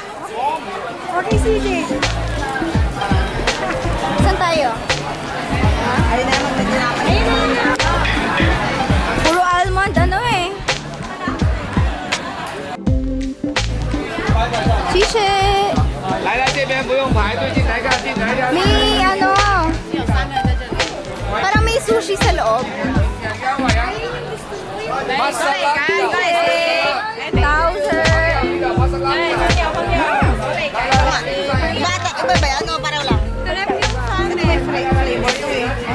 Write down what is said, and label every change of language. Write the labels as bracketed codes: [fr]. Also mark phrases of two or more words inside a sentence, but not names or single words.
[tl] Okay, sige. Saan tayo? Ayun na naman. Puro almond, ano eh. Shishe! [zh] 来来这边不用排队，进来看，进来看。 [tl] May ano, parang may sushi sa loob. Towser. Bata, iba ba yan? No, pareho lang. Sarap yung sa flavor to eh.